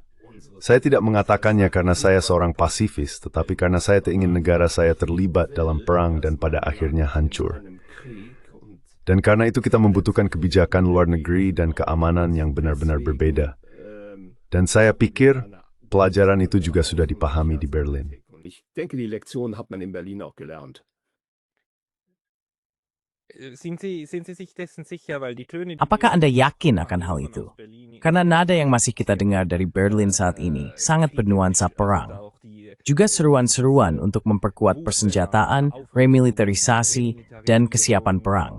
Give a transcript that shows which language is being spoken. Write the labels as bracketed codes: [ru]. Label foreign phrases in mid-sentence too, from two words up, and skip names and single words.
[id] Saya tidak mengatakannya karena saya seorang pasifis, tetapi karena saya ingin negara saya terlibat dalam perang dan pada akhirnya hancur. Dan karena itu kita membutuhkan kebijakan luar negeri dan keamanan yang benar-benar berbeda. Dan saya pikir pelajaran itu juga sudah dipahami di Berlin. [de] Ich denke, die Lektion hat man in Berlin auch gelernt. [id] Apakah Anda yakin akan hal itu? Karena nada yang masih kita dengar dari Berlin saat ini sangat bernuansa perang. Juga seruan-seruan untuk memperkuat persenjataan, remilitarisasi, dan kesiapan perang.